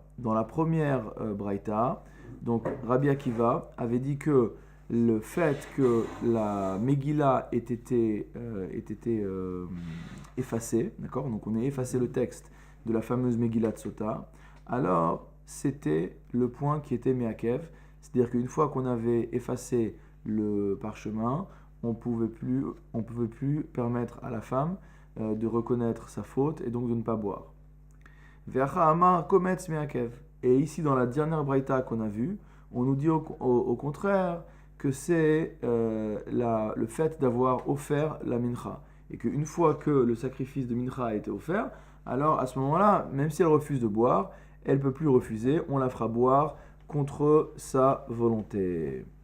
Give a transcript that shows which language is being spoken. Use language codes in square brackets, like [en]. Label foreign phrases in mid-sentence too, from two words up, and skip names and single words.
[fr] Dans la première braïta, donc Rabbi Akiva avait dit que le fait que la Megillah ait été effacée, d'accord, donc on a effacé le texte de la fameuse Megillah de Sota, alors c'était le point qui était Me'akev, c'est-à-dire qu'une fois qu'on avait effacé le parchemin, on ne pouvait plus permettre à la femme de reconnaître sa faute et donc de ne pas boire. [he] והכא אמר קומץ מעכב. [fr] Et ici, dans la dernière braïta qu'on a vue, on nous dit au contraire que c'est le fait d'avoir offert la mincha. Et qu'une fois que le sacrifice de mincha a été offert, alors à ce moment-là, même si elle refuse de boire, elle ne peut plus refuser, on la fera boire contre sa volonté.